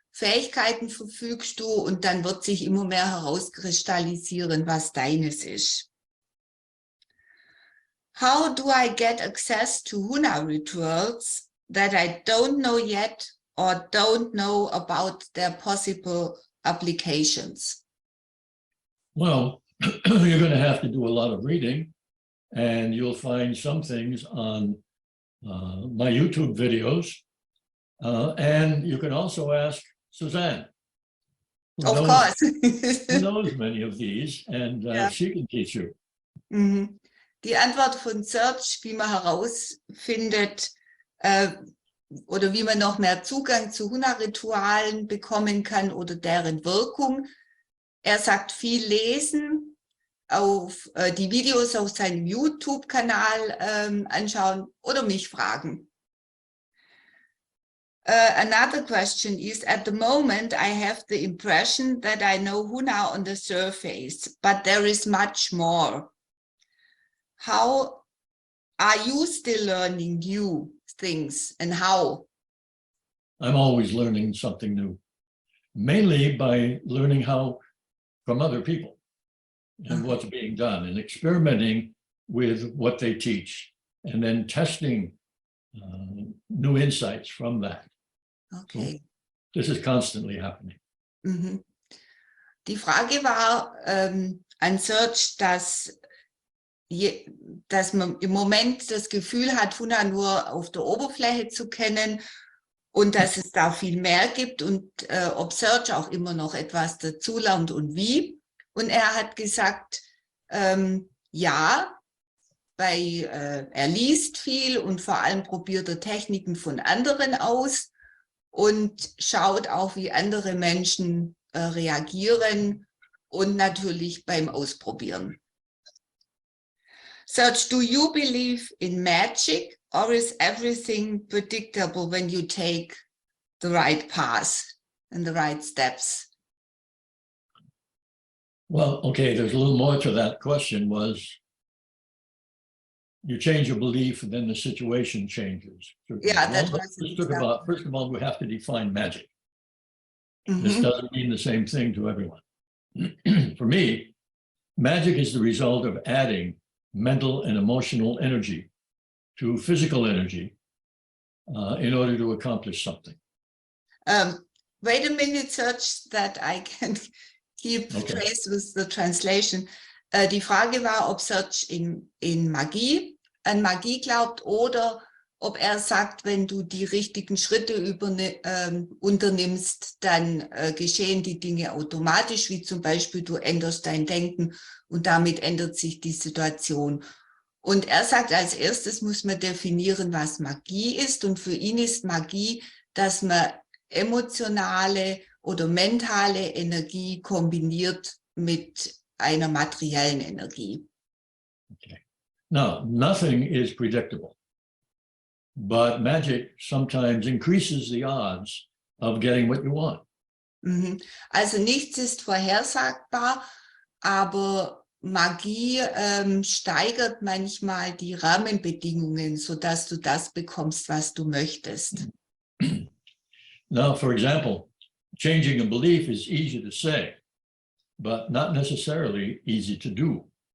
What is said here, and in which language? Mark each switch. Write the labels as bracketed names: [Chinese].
[German] Fähigkeiten verfügst du und dann wird sich immer mehr herauskristallisieren, was deines ist. [English] How do I get access to Huna rituals that I don't know yet or don't know about their possible applications? Well, you're going to have to do a lot of reading, and you'll find some things on my YouTube videos. And you can also ask Susanne. Of course. Who knows many of these, and she can teach you. Mhm. [German] Die Antwort von Serge, wie man herausfindet oder wie man noch mehr Zugang zu Huna-Ritualen bekommen kann oder deren Wirkung. Er sagt, viel lesen, auf die Videos auf seinem YouTube-Kanal anschauen oder mich fragen. [English] Another question is, at the moment, I have the impression that I know Huna on the surface, but there is much more. How are you still learning new things and how? I'm always learning something new, mainly by learning how from other people and what's being done and experimenting with what they teach and then testing new insights from that. Okay. So this is constantly happening. Mhm. [German] Die Frage war an Serge, dass man im Moment das Gefühl hat, Huna nur auf der Oberfläche zu kennen und dass es da viel mehr gibt und ob Serge auch immer noch etwas dazulernt und wie. Und er hat gesagt, ja, weil er liest viel und vor allem probiert er Techniken von anderen aus und schaut auch, wie andere Menschen reagieren und natürlich beim Ausprobieren. [English] Serge, do you believe in magic or is everything predictable when you take the right path and the right steps? Well, okay, there's a little more to that question was, you change your belief and then the situation changes. Yeah, that was let's talk about, first of all, we have to define magic. Mm-hmm. This doesn't mean the same thing to everyone. For me, magic is the result of adding mental and emotional energy to physical energy in order to accomplish something. Wait a minute, Serge, that I can keep trace with the translation. [German] Die Frage war, ob Serge an Magie glaubt oder ob er sagt, wenn du die richtigen Schritte unternimmst, dann geschehen die Dinge automatisch, wie zum Beispiel du änderst dein Denken und damit ändert sich die Situation. Und er sagt, als erstes muss man definieren, was Magie ist. Und für ihn ist Magie, dass man emotionale oder mentale Energie kombiniert mit einer materiellen Energie. [English] Okay. Now, nothing is predictable, but magic sometimes increases the odds of getting what you want. [German] Also nichts ist vorhersagbar, aber Magie steigert manchmal die Rahmenbedingungen, sodass du das bekommst, was du möchtest. [English] Now, for example, changing a belief is easy to say, but not necessarily easy to do.